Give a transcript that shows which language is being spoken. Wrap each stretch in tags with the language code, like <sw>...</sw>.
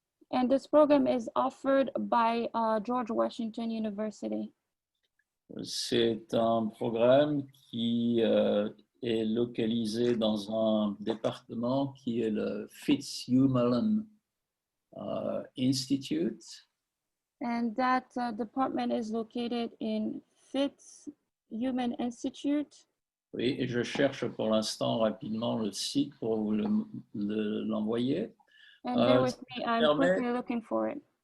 <en>And this program is offered by George Washington University.</en> <fr>C'est un programme qui est localisé dans un département qui est le Fitzhugh-Mullen Institute.</fr> <en>And that department is located in Fitzhugh Institute.</en> <fr>Oui, et je cherche pour l'instant rapidement le site pour vous l'envoyer.</fr> <en>And bear with me, I'm quickly looking for it.</en>